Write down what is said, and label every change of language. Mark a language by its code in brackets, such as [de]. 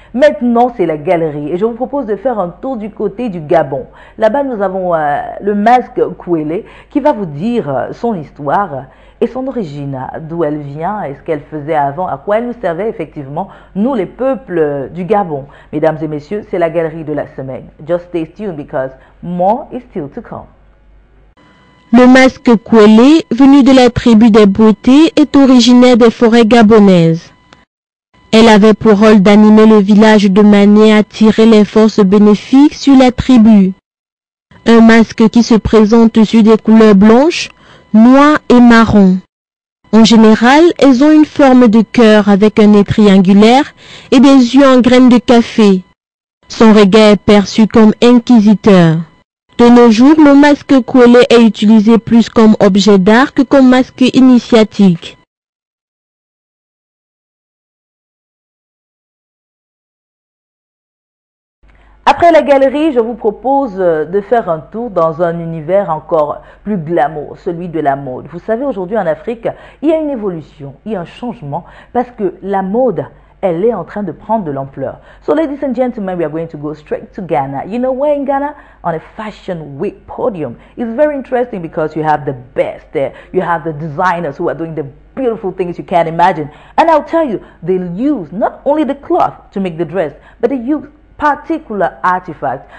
[fr] Maintenant, c'est la galerie et je vous propose de faire un tour du côté du Gabon. Là-bas, nous avons le masque Kouélé qui va vous dire son histoire et son origine, d'où elle vient et ce qu'elle faisait avant, à quoi elle nous servait effectivement, nous les peuples du Gabon. Mesdames et messieurs, c'est la galerie de la semaine. [en] Just stay tuned because more is still to come. [fr] Le masque Kouélé, venu de la tribu des Bouétés, est originaire des forêts gabonaises. Elle avait pour rôle d'animer le village de manière à attirer les forces bénéfiques sur la tribu. Un masque qui se présente sur des couleurs blanches, noires et marron. En général, elles ont une forme de cœur avec un nez triangulaire et des yeux en graines de café. Son regard est perçu comme inquisiteur. De nos jours, le masque Kouélé est utilisé plus comme objet d'art que comme masque initiatique. Après la galerie, je vous propose de faire un tour dans un univers encore plus glamour, celui de la mode. Vous savez, aujourd'hui en Afrique, il y a une évolution, il y a un changement parce que la mode, elle est en train de prendre de l'ampleur. [en] So ladies and gentlemen, we are going to go straight to Ghana. You know where in Ghana? On a fashion week podium. It's very interesting because you have the best there. You have the designers who are doing the beautiful things you can't imagine. And I'll tell you, they'll use not only the cloth to make the dress, but they use particular artifacts.